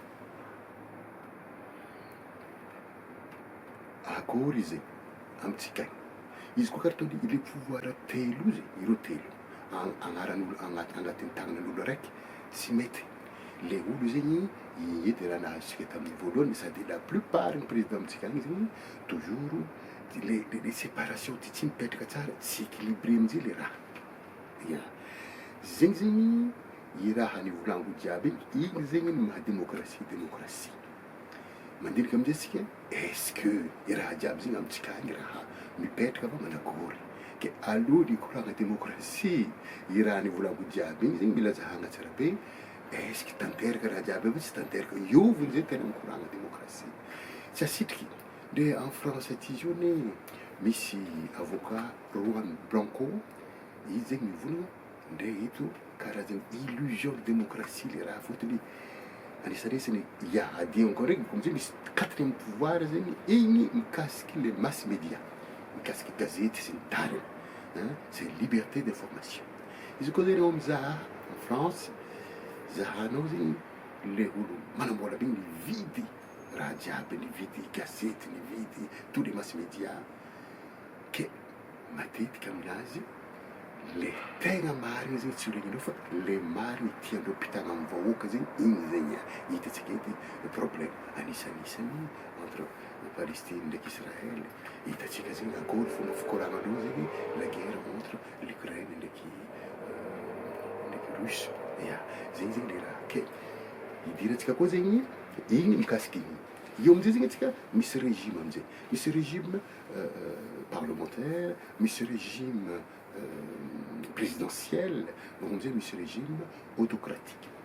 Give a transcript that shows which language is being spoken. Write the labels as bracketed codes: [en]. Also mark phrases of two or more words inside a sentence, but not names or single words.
[mg] Akory izy amitsika izy koa karaha ataony le pouvoir telo izy ireo telo agnaran'olo agnatin'ny tagnan'olo araiky tsy mety. Le olo zegny edy raha nahazontsika tamin'ny voalohany sady [fr] la plupart [mg] ny président amitsika agny zegny toujours le séparation tsy mipetraka tsara, tsy équilibré am'zay le raha. Ya zegny zegny i raha nivolango jiaby igny zegny ny maha démocratie. Mandinika am'zay sika [fr] est-ce que [mg] i raha jiaby zegny amitsika agny raha mipetraka va manakory? Ke aloha ny koragna démocratie i raha nivolango jiaby igny zegny mila zahagna tsara be. [fr] Est-ce que [mg] tanteraka raha jiaby aby tsy tanteraka ioviny zay tena mikoragna démocratie. Tsy asitriky de [fr] en France [mg] aty zao ne misy avocat Juan Branco izy zegny mivolagna ndre eto karazany [fr] illusion de démocratie [mg] le raha fotony anisaresany adi encore raiky am'zay misy [fr] quatrième pouvoir [mg] zegny igny mikasiky le [fr] mass média, [mg] mikasiky gazety sy ny tariny, [fr] c'est liberté d'information. [mg] Izy koa zegny mizaha [fr] en France [mg] zahanao zegny le olo manambola be mividy raha jiaby, nividy gazety, nividy [fr] tous les mass média, [mg] ke matetika aminazy le tegna marigny zegny tsy oregninao fa le marigny tiandreo pitagna amin'ny vahoaka zegny igny zegny hitatsika edy problème anisanisany entre Palestine ndraiky Israël. Hitatsika zegny akory fomba fikoragnandreo zegny [fr] la guerre entre l'Ukraine [mg] ndraiky Russe. Ya zegny zegny le raha ke idirantsika koa zegny igny mikasiky igny. Io am'zay zegny atsika misy régime am'zay, misy [fr] régime parlementaire, [mg] misy [fr] régime présidentiel, [mg] am'zay misy [fr] régime autocratique.